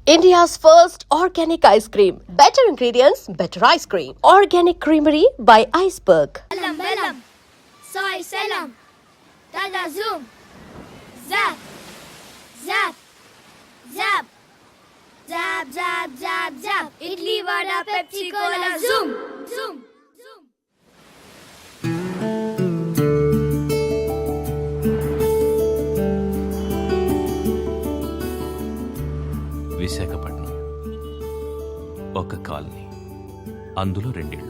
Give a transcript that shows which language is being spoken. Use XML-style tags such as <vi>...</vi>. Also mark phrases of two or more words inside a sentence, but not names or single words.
<en>India's first organic ice cream. Better ingredients, better ice cream. Organic Creamery by Iceberg. Bellam, bellam, soy selam, dada zoom, zap, zap, zap, zap, zap, zap, zap. Idli, vada, Pepsi, Cola, zoom, zoom, zoom.</en> <te>విశాఖపట్నం ఒక కాలనీ, అందులో రెండిళ్ళు.</te>